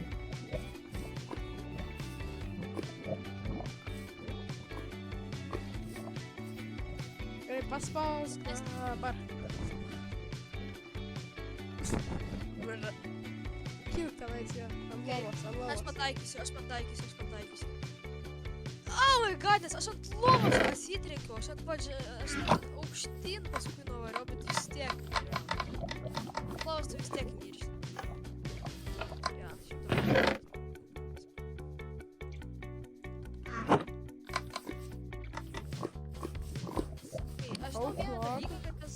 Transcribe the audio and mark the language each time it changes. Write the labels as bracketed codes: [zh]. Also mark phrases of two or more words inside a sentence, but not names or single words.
[lt] Gerai, paspausk dabar. Kilk tenais jo, ant lovos. Aš pataikysiu. [en] Oh my god, [lt] nes aš ant lovos pasitrenkiau, aš aukštyn paskui nuvariau, bet vis tiek. Lovos tu vis tiek miršti. Ja, šitą. Aš žinau vieną dalyką, kad tas...